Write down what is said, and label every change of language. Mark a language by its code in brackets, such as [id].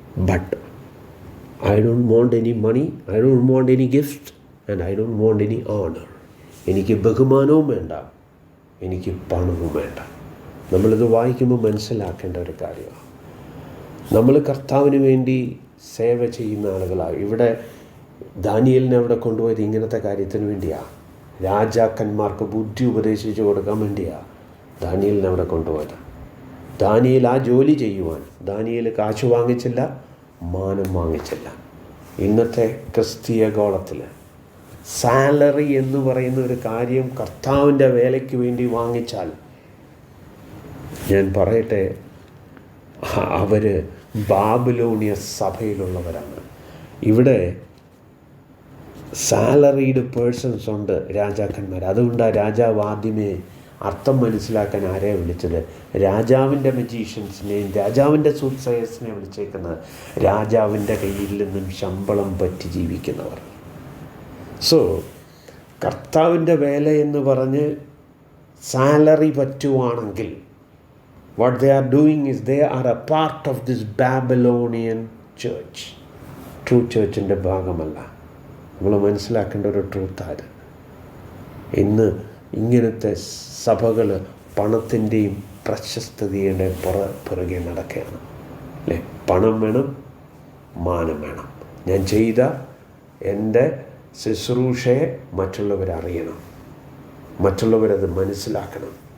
[en] But I don't want any money, I don't want any gift, and I don't want any honor. [ml] എനിക്ക് ബഹുമാനവും വേണ്ട, എനിക്ക് പണവും വേണ്ട. നമ്മളിത് വായിക്കുമ്പോൾ മനസ്സിലാക്കേണ്ട ഒരു കാര്യമാണ്. നമ്മൾ കർത്താവിന് വേണ്ടി സേവ ചെയ്യുന്ന ആളുകളാണ്. ഇവിടെ ദാനിയേലിനെ അവിടെ കൊണ്ടുപോയത് ഇങ്ങനത്തെ കാര്യത്തിന് വേണ്ടിയാണ്. രാജാക്കന്മാർക്ക് ബുദ്ധി ഉപദേശിച്ച് കൊടുക്കാൻ വേണ്ടിയാണ് ദാനിയേലിനെ അവിടെ കൊണ്ടുപോയത്. ദാനിയേൽ ആ ജോലി ചെയ്യുവാൻ ദാനിയേൽ കാശ് വാങ്ങിച്ചില്ല, മാനം വാങ്ങിച്ചില്ല. ഇന്നത്തെ ക്രിസ്തീയ ഗോളത്തിൽ സാലറി എന്ന് പറയുന്ന ഒരു കാര്യം കർത്താവിൻ്റെ വേലയ്ക്ക് വേണ്ടി വാങ്ങിച്ചാൽ, ഞാൻ പറയട്ടെ, അവർ ബാബിലോണിയ സഭയിലുള്ളവരാണ്. ഇവിടെ സാലറീഡ് പേഴ്സൺസ് ഉണ്ട്, രാജാക്കന്മാർ. അതുകൊണ്ടാണ് രാജാവ് ആദ്യമേ അർത്ഥം മനസ്സിലാക്കാൻ ആരെയാണ് വിളിച്ചത്? രാജാവിൻ്റെ മജീഷ്യൻസിനെയും രാജാവിൻ്റെ സൂട്ട്സേയേഴ്സിനെ വിളിച്ചേക്കുന്നത്. രാജാവിൻ്റെ കയ്യിൽ നിന്നും ശമ്പളം പറ്റി ജീവിക്കുന്നവർ. സോ കർത്താവിൻ്റെ വേല എന്ന് പറഞ്ഞ് സാലറി പറ്റുവാണെങ്കിൽ, [en] what they are doing is they are a part of this Babylonian church. [ml] True ചേർച്ചിൻ്റെ ഭാഗമല്ല. നമ്മൾ മനസ്സിലാക്കേണ്ട ഒരു ട്രൂത്താണ്. ഇന്ന് ഇങ്ങനത്തെ സഭകൾ പണത്തിൻ്റെയും പ്രശസ്തതയുടെ പുറകെ നടക്കുകയാണ്, അല്ലേ? പണം വേണം, മാനം വേണം. ഞാൻ ചെയ്ത എൻ്റെ ശുശ്രൂഷയെ മറ്റുള്ളവരറിയണം, മറ്റുള്ളവരത് മനസ്സിലാക്കണം.